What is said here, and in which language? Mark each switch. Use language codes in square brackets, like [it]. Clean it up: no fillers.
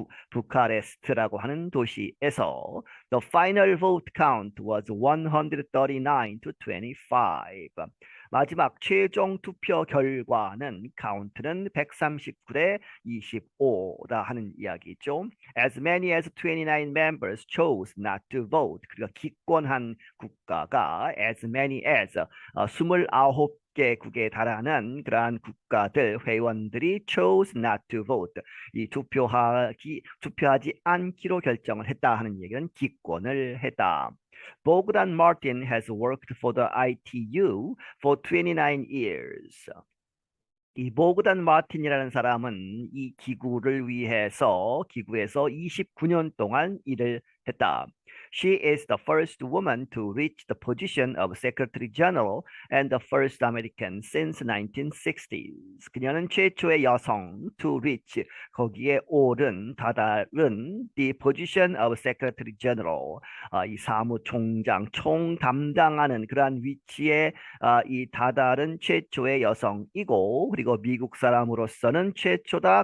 [ko] 부카레스트라고 하는 도시에서 [en] The final vote count was 139 to 25. [ko] 마지막 최종 투표 결과는 카운트는 139대 25다 하는 이야기죠. [en] As many as 29 members chose not to vote. [ko] 그러니까 기권한 국가가 [en] as many as [ko] 29개국에 달하는 그러한 국가들 회원들이 [en] chose not to vote [ko] 이 투표하지 않기로 결정을 했다 하는 얘기는 기권을 했다. [en] Bogdan Martin has worked for the ITU for 29 years. [ko] 이 보그단 마틴이라는 사람은 이 기구에서 29년 동안 일을 했다. [en] She is the first woman to reach the position of Secretary General and the first American since 1960s. [ko] 그녀는 최초의 여성 [en] to reach [ko] 거기에 다다른 [en] the position of Secretary General [ko] 이 사무총장 총 담당하는 그러한 위치에 이 다달은 최초의 여성이고 그리고 미국 사람으로서는 최초다.